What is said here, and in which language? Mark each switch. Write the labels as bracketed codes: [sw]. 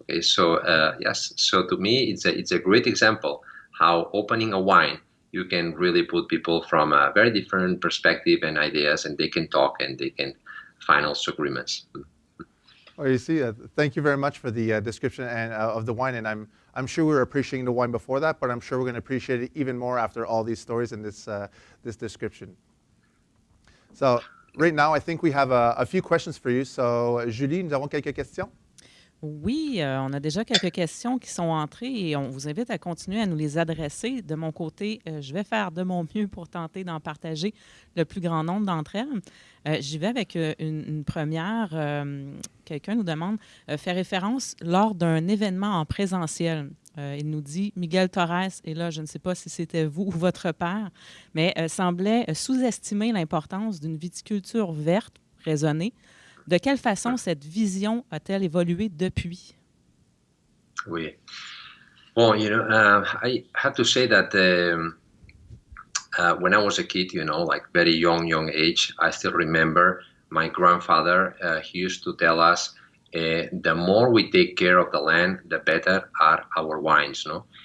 [en] Okay, so yes, so to me it's a great example how opening a wine, you can really put people from a very different perspective and ideas, and they can talk and they can find also agreements. Well, you see, thank you very much for the description of the wine, and I'm sure we were appreciating the wine before that, but I'm sure we're going to appreciate it even more after all these stories and this description. So right now, I think we have a few questions for you. [fr] So Julie, nous avons quelques questions. Oui, on a déjà quelques questions qui sont entrées et on vous invite à continuer à nous les adresser. De mon côté, je vais faire de mon mieux pour tenter d'en partager le plus grand nombre d'entre elles. J'y vais avec une première. Quelqu'un nous demande faire référence lors d'un événement en présentiel. Il nous dit Miguel Torres, et là, je ne sais pas si c'était vous ou votre père, mais semblait sous-estimer l'importance d'une viticulture verte, raisonnée. De quelle façon cette vision a-t-elle évolué depuis? Oui. [en] Well, I have to say that when I was a kid, like very young age, I still remember my grandfather, he used to tell us, the more we take care of the land, the better are our wines, no?